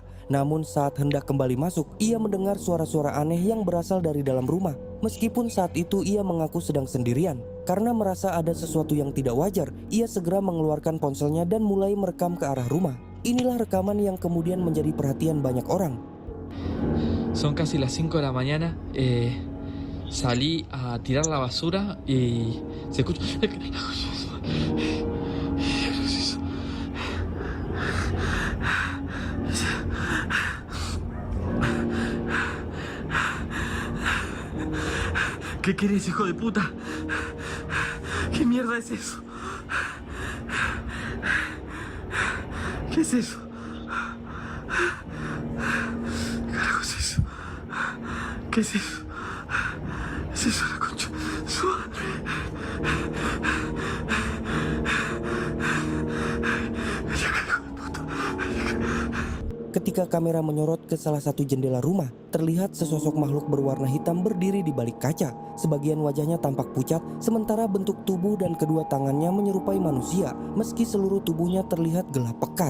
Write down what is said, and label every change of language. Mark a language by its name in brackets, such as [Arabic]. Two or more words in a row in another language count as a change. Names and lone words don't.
[Indonesian] Namun saat hendak kembali masuk, ia mendengar suara-suara aneh yang berasal dari dalam rumah. Meskipun saat itu ia mengaku sedang sendirian. Karena merasa ada sesuatu yang tidak wajar, ia segera mengeluarkan ponselnya dan mulai merekam ke arah rumah. Inilah rekaman yang kemudian menjadi perhatian banyak orang. [Spanish] Son casi las 5 de la mañana. Salí a tirar la basura y se escucha. ¿Qué querés, hijo de puta? ¿Qué mierda es eso? ¿Qué es eso? ¿Qué es eso? ¿Es eso la concha? [Indonesian] Ketika kamera menyorot ke salah satu jendela rumah, terlihat sesosok makhluk berwarna hitam berdiri di balik kaca. Sebagian wajahnya tampak pucat, sementara bentuk tubuh dan kedua tangannya menyerupai manusia, meski seluruh tubuhnya terlihat gelap pekat.